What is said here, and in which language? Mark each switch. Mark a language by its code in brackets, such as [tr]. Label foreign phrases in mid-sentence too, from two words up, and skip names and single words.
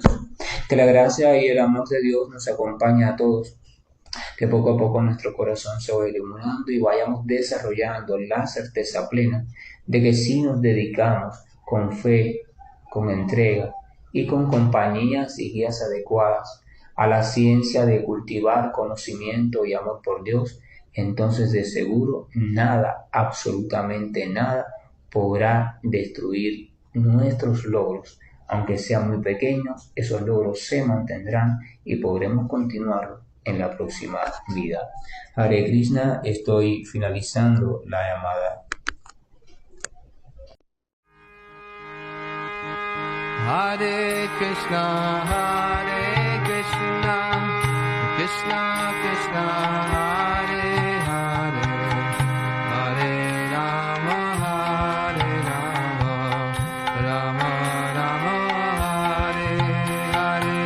[es] Que la gracia y el amor de Dios nos acompañe a todos, que poco a poco nuestro corazón se vaya iluminando y vayamos desarrollando la certeza plena de que si nos dedicamos con fe, con entrega y con compañías y guías adecuadas a la ciencia de cultivar conocimiento y amor por Dios, entonces de seguro nada, absolutamente nada, podrá destruir nuestros logros. Aunque sean muy pequeños, esos logros se mantendrán y podremos continuarlo en la próxima vida. Hare Krishna, estoy finalizando la llamada. [sa] Hare Krishna, Krishna Krishna, Hare Hare, Hare Rama, Rama Rama, Hare Hare.